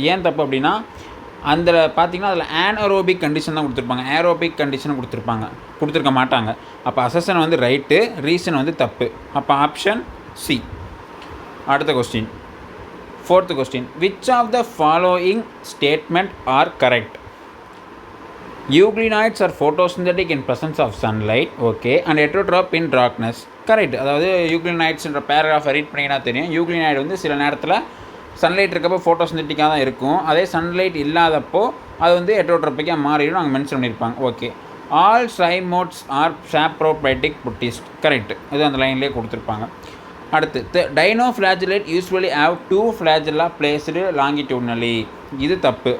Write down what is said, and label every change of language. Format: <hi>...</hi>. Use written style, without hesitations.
<ta>ஏன் தப்பு அப்படின்னா அந்த பார்த்திங்கன்னா அதில் ஆன்அரோபிக் கண்டிஷன் தான் கொடுத்துருப்பாங்க, ஏரோபிக் கண்டிஷன் கொடுத்துருக்க மாட்டாங்க. அப்போ அசஷன் ரைட்டு, ரீசன் தப்பு. அப்போ ஆப்ஷன் சி. அடுத்த question, fourth question,</ta> <en>Which of the following statement are correct? Euglenoids are photosynthetic in presence of sunlight, okay, and heterotroph in darkness. Correct.</en> <ta>அதாவது யூக்ளினாய்ட்ஸ்ன்ற பேராகிராஃபை ரீட் பண்ணிங்கன்னா தெரியும். யூக்ளினாய்டு சில நேரத்தில் சன்லைட் இருக்கப்போ ஃபோட்டோசிந்தட்டிக்காக தான் இருக்கும். அதே சன்லைட் இல்லாதப்போ அது ஹெட்ரோட்ரோபிக்காக மாறிடும். நாங்கள் மென்ஷன் பண்ணியிருப்பாங்க.</ta> <en>Okay, all slime moulds are saprophytic protists. Correct.</en> <ta>இது அந்த லைன்லேயே கொடுத்துருப்பாங்க. அடுத்து,</ta> <en>Dinoflagellate usually have 2 flagella placed longitudinally.</en> <ta>இது தப்பு.</ta>